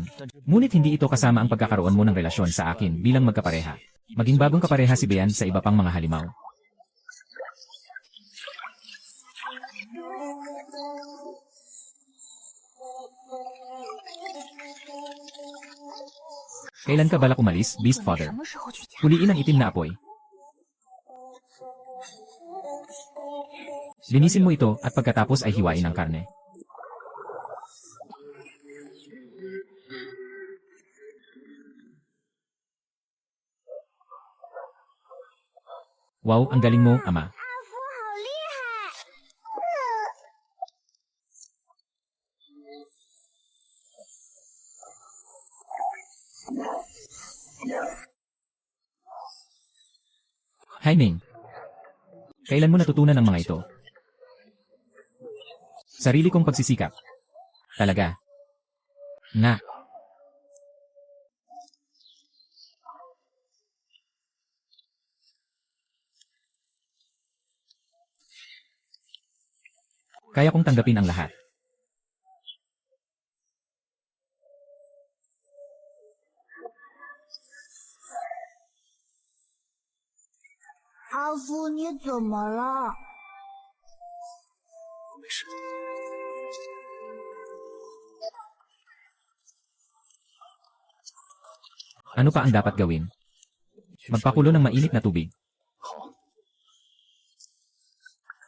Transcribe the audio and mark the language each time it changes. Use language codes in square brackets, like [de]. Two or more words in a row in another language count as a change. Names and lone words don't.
[tl] Ngunit hindi ito kasama ang pagkakaroon mo ng relasyon sa akin bilang magkapareha. Maging bagong kapareha si Bean sa iba pang mga halimaw. Kailan ka balak umalis, Beast [zh] 什 [en] Father? [zh] 么时候去家？ [tl] Huliin ang itim na apoy. Linisin mo ito at pagkatapos ay hiwain ang karne. Wow, ang galing mo, ama. [zh] 阿福好厉害！ [en] Hi, Ming. [tl] Kailan mo natutunan ang mga ito? Sarili kong pagsisikap. Talaga. Nga. Kaya kong tanggapin ang lahat. [zh] 阿福，你怎么了？没事。 [tl] Ano pa ang dapat gawin? Magpakulo ng mainit na tubig. [zh] 好，